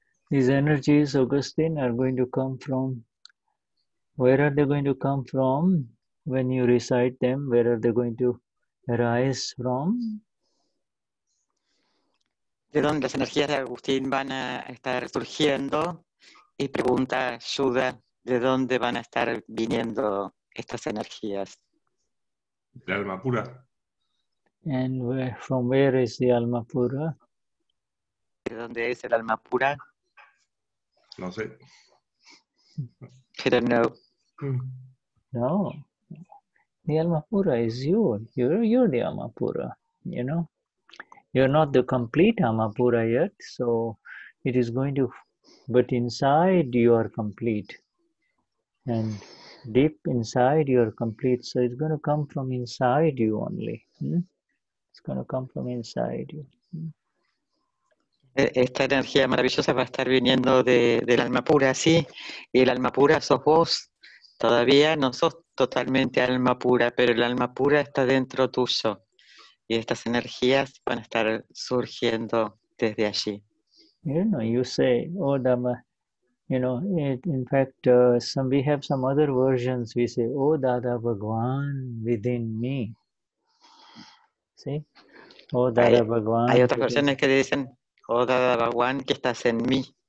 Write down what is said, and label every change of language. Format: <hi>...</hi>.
<en>These energies, Augustine, are going to come from, where are they going to come from when you recite them? Where are they going to arise from?</en> <es>De dónde las energías de Agustín van a estar surgiendo, y pregunta Shuddha, ¿de dónde van a estar viniendo estas energías? El alma pura.</es> <en>And from where is the Alma Pura?</en> <es>¿De dónde es el alma pura? No sé.</es> <en>I don't know. No. The Alma Pura is you. You're the Alma Pura, you know. You're not the complete Alma Pura yet, so it is going to, but inside you are complete. And deep inside you are complete, so it's going to come from inside you only. It's going to come from inside you.</en> <es>Esta energía maravillosa va a estar viniendo del alma pura, sí, y el alma pura sos vos. Todavía no sos totalmente alma pura, pero el alma pura está dentro tuyo. Y estas energías van a estar surgiendo desde allí.</es> <en>You know, you say, oh Dhamma, you know, in fact, we have some other versions. We say, oh Dada Bhagwan within me. See? Oh Dada Bhagwan.</en> <es>Hay otras versiones que dicen, oh Dada Bhagwan, que estás en mí.</es>